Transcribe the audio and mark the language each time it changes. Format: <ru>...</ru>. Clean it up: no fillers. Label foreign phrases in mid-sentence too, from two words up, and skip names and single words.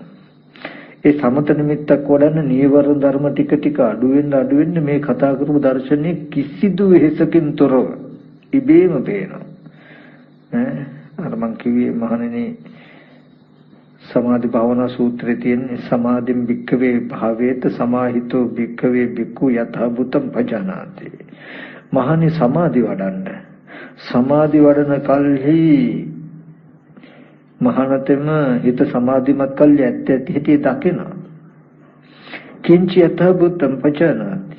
<si>ඒ සමත නිමිත්තක් වඩන්න නීවරණ ධර්ම ටික ටික අඩු වෙන්න මේ කතා කරපු දර්ශනයේ කිසිදු වෙහසකින් තොරව ඉබේම පේනවා. අර මං කිව්වේ මහණෙනි සමාධි භාවනා සූත්‍රයේ තියෙන</si> <pi>සමාධිම් භික්ඛවේ භාවේත සමාහිතෝ භික්ඛවේ භික්ඛු යථා භූතං පජානාති.</pi> <si>මහණනි සමාධි වඩන්න. සමාධි වඩන කල්හි මහානතම හිත සමාධිමත් කල්ලි ඇත්ත ඇති දකිනවා.</si> <pi>කිංචි යථා භූතං පජානාති.</pi>